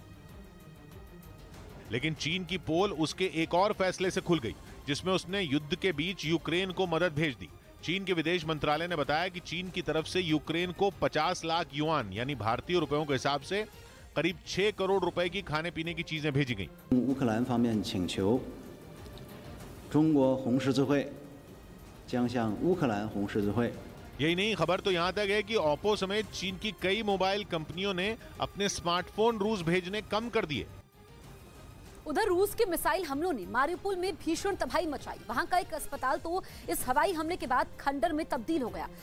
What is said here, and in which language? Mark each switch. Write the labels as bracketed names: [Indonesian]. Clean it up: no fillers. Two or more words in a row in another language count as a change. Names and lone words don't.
[Hindi] लेकिन चीन की पोल उसके एक और फैसले से खुल गई, जिसमें उसने युद्ध के बीच यूक्रेन को मदद भेज दी। चीन के विदेश मंत्रालय ने बताया कि चीन की तरफ से यूक्रेन को 50 लाख युआन यानी भारतीय रुपयों के हिसाब से करीब 6 करोड़ रुपए की खाने पीने की चीजें भेजी गईं। [Chinese] 乌克兰方面请求中国红十字会将向乌克兰红十字会 [Hindi] यही नहीं, खबर तो यहां तक है कि ओप्पो समेत चीन की कई मोबाइल कंपनियों ने अपने स्मार्टफोन रूस भेजने कम कर दिए। उधर रूस के मिसाइल हमलों ने मारिउपोल में भीषण तबाही मचाई। वहां का एक अस्पताल तो इस हवाई हमले के बाद खंडर में तब्दील हो गया।